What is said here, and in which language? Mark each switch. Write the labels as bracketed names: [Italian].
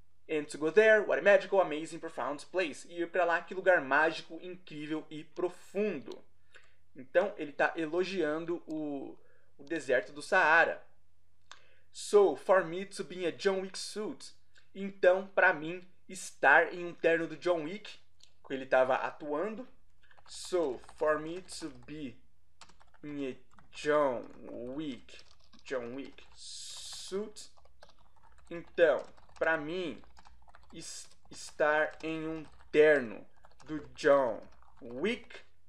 [English] And to go there, what a magical, amazing, profound place. [Portuguese] E ir para lá, que lugar mágico, incrível e profundo. Então, ele está elogiando o deserto do Saara. [English] So, for me to be in a John Wick suit. [Portuguese] Então, para mim, estar em um terno do John Wick, que ele estava atuando. [English] So, for me to be in a John Wick suit. [Portuguese] Então, para mim, estar em um terno do John Wick.